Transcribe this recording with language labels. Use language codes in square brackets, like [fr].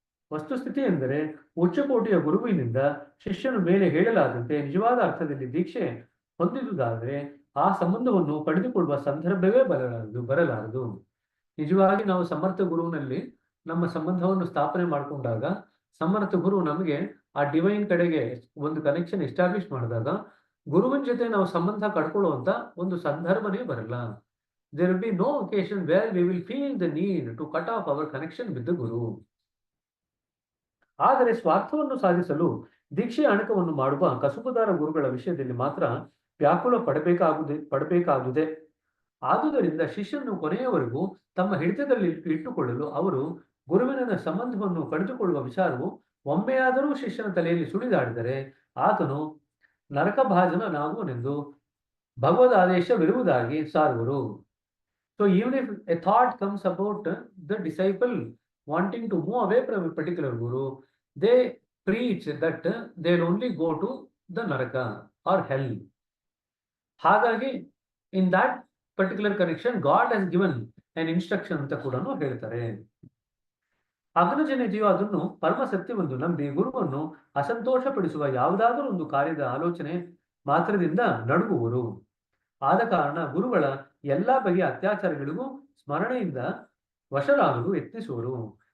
[kn] ವಸ್ತುಸ್ಥಿತಿ ಎಂದರೆ ಉಚ್ಚಕೋಟಿಯ ಗುರುವಿನಿಂದ ಶಿಷ್ಯನ ಮೇಲೆ ಹೇಳಲಾದಂತೆ ನಿಜವಾದ ಅರ್ಥದಲ್ಲಿ ದೀಕ್ಷೆ ಹೊಂದಿದುದಾದರೆ ಆ ಸಂಬಂಧವನ್ನು ಪಡೆದುಕೊಳ್ಳುವ ಸಂದರ್ಭವೇ ಬರಲಾರದು. ನಿಜವಾಗಿ ನಾವು ಸಮರ್ಥ ಗುರುವಿನಲ್ಲಿ ನಮ್ಮ ಸಂಬಂಧವನ್ನು ಸ್ಥಾಪನೆ ಮಾಡಿಕೊಂಡಾಗ ಸಮರ್ಥ ಗುರು ನಮಗೆ ಆ ಡಿವೈನ್ ಕಡೆಗೆ ಒಂದು ಕನೆಕ್ಷನ್ ಎಸ್ಟಾಬ್ಲಿಷ್ ಮಾಡಿದಾಗ ಗುರುವಿನ ಜೊತೆ ನಾವು ಸಂಬಂಧ ಕಡ್ಕೊಳ್ಳುವಂತ ಒಂದು ಸಂದರ್ಭನೇ ಬರಲ್ಲ. [en] There will be no occasion where we will feel the need to cut off our connection with the Guru. [kn] ಆದರೆ ಸ್ವಾರ್ಥವನ್ನು ಸಾಧಿಸಲು ದೀಕ್ಷೆಯ ಅಣಕವನ್ನು ಮಾಡುವ ಕಸುಬುದಾರ ಗುರುಗಳ ವಿಷಯದಲ್ಲಿ ಮಾತ್ರ ವ್ಯಾಕುಲ ಪಡಬೇಕಾದುದೇ. ಆದುದರಿಂದ ಶಿಷ್ಯನು ಕೊನೆಯವರೆಗೂ ತಮ್ಮ ಹಿಡಿತದಲ್ಲಿ ಇಟ್ಟುಕೊಳ್ಳಲು ಅವರು ಗುರುವಿನ ಸಂಬಂಧವನ್ನು ಕಡಿದುಕೊಳ್ಳುವ ವಿಚಾರವು ಒಮ್ಮೆಯಾದರೂ ಶಿಷ್ಯನ ತಲೆಯಲ್ಲಿ ಸುಳಿದಾಡಿದರೆ ಆತನು ನರಕಭಾಜನನಾಗುವನೆಂದು ಭಗವದ್ ಆದೇಶವಿರುವುದಾಗಿ ಸಾರುವರು. [en] So even if a thought comes about the disciple wanting to move away from a particular guru, they preach that they'll only go to the naraka or hell. [kn] ಹಾಗಾಗಿ [en] in that particular connection, God has given an instruction [kn] ಅಂತ ಕೂಡ ಹೇಳ್ತಾರೆ. ಅಗ್ನಜನ್ಯ ಜೀವ ಅದನ್ನು ಪರಮ ಸತ್ಯವೆಂದು ನಂಬಿ ಗುರುವನ್ನು ಅಸಂತೋಷಪಡಿಸುವ ಯಾವುದಾದರೂ ಒಂದು ಕಾರ್ಯದ ಆಲೋಚನೆ ಮಾತ್ರದಿಂದ ನಡುಗುವರು. ಆದ ಕಾರಣ ಗುರುಗಳ ಎಲ್ಲಾ ಬಗೆಯ ಅತ್ಯಾಚಾರಗಳಿಗೂ ಸ್ಮರಣೆಯಿಂದ ವಶರಾಗಲು ಯತ್ನಿಸುವರು.